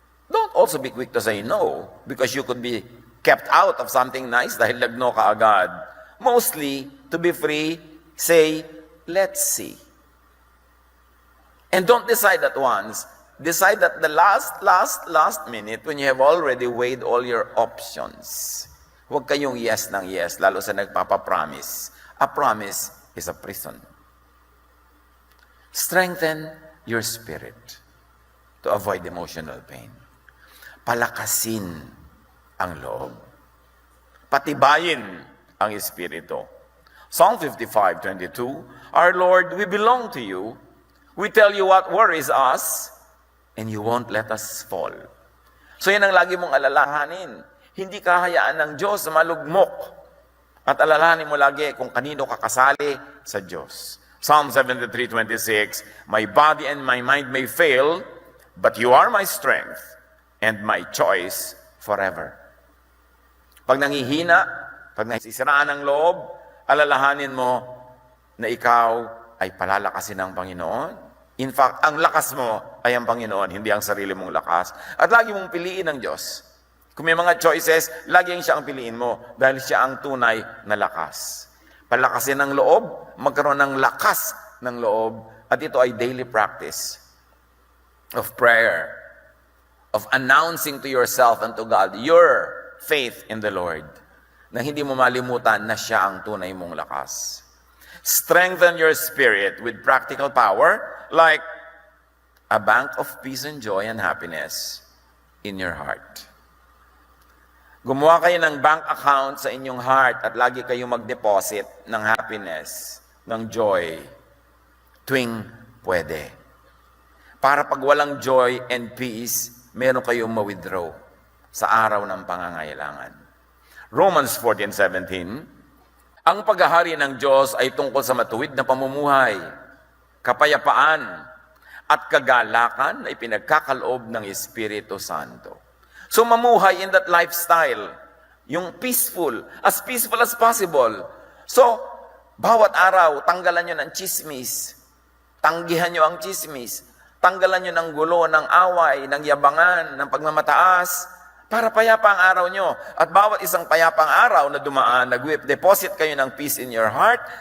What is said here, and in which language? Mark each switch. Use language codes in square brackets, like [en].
[en] Don't also be quick to say no. Because you could be kept out of something nice [tl] dahil lagno ka agad. [en] Mostly, to be free, say, let's see. And don't decide at once. Decide at the last minute when you have already weighed all your options. [tl] Huwag kayong yes ng yes, lalo sa nagpapapromise. [en] A promise is a prison. Strengthen your spirit to avoid emotional pain. [tl] Palakasin ang loob. Patibayin ang espiritu. [en] Psalm 55:22, Our Lord, we belong to you. We tell you what worries us, and you won't let us fall. [tl] So yan ang lagi mong alalahanin. Hindi ka hayaan ng Diyos na malugmok. At alalahanin mo lagi kung kanino ka kasali sa Diyos. [en] Psalm 73:26, My body and my mind may fail, but you are my strength and my choice forever. [tl] Pag nangihina, pag nasisiraan ng loob, alalahanin mo na ikaw ay palalakasin ng Panginoon. [en] In fact, [tl] ang lakas mo ay ang Panginoon, hindi ang sarili mong lakas. At lagi mong piliin ang Diyos. Kung may mga choices, laging siya ang piliin mo dahil siya ang tunay na lakas. Palakasin ng loob, magkaroon ng lakas ng loob, at ito ay [en] daily practice of prayer, of announcing to yourself and to God your faith in the Lord, [tl] na hindi mo malimutan na siya ang tunay mong lakas. [en] Strengthen your spirit with practical power like a bank of peace and joy and happiness in your heart. [tl] Gumawa kayo ng bank account sa inyong heart at lagi kayong mag-deposit ng happiness, ng joy, tuwing pwede. Para pag walang [en] joy and peace, [tl] meron kayong ma-withdraw sa araw ng pangangailangan. Romans 14:17, ang paghahari ng Diyos ay tungkol sa matuwid na pamumuhay, kapayapaan, at kagalakan na ipinagkakaloob ng Espiritu Santo. So mamuhay [en] in that lifestyle, [tl] yung peaceful as possible. So, bawat araw, tanggalan nyo ng chismis, tanggihan nyo ang chismis, tanggalan nyo ng gulo, ng away, ng yabangan, ng pagmamataas, para payapa ang araw nyo. At bawat isang payapang araw na dumaan, nag-deposit kayo ng [en] peace in your heart.